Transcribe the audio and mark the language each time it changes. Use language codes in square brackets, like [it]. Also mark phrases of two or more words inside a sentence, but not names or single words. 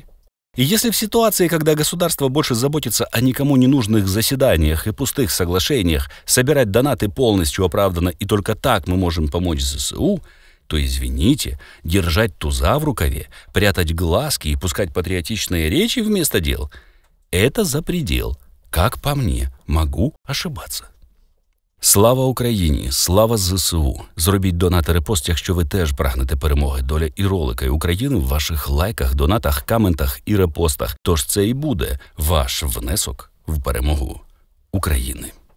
[ru] И если в ситуации, когда государство больше заботится о никому не нужных заседаниях и пустых соглашениях, собирать донаты полностью оправдано и только так мы можем помочь ЗСУ, то, извините, держать туза в рукаве, прятать глазки и пускать патриотичные речи вместо дел – это за предел. Как по мне, могу ошибатися. [uk] Слава Україні, слава ЗСУ. Зробіть донат і репост, якщо ви теж прагнете перемоги. Доля і ролика і України в ваших лайках, донатах, коментах і репостах. Тож це і буде ваш внесок в перемогу України.